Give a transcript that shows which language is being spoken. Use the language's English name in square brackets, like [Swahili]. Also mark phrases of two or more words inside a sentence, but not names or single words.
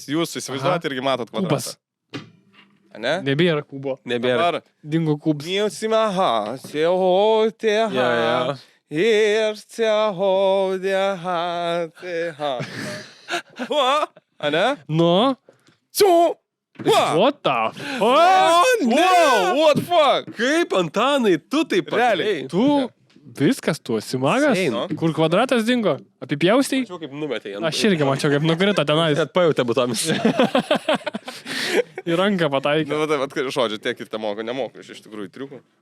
[Lithuanian] Jūs įsivaizduojate irgi matot kvadratą. Kubas. Ne? Nebėra kubo. Nebėra. Dabar... Dingo kubas. Niusimaha, sehoteha, Jo. ir sehoteha, teha. Ane? Nu? Su! [English] What the fuck? Wow, what fuck? [Lithuanian] Kaip, Antanai, tu taip Realiai. padarei? Tu viskas, tu esi magas? Eina. Kur kvadratas dingo? Apipjaustai? Mačiau, kaip numetė ant. Aš irgi mačiau, kaip nukrito tenais. Net pajutė butomis. Į ranką pataikė. Nu, tai, žodžiu, tiek ir te moku, nemoku, iš tikrųjų triukų.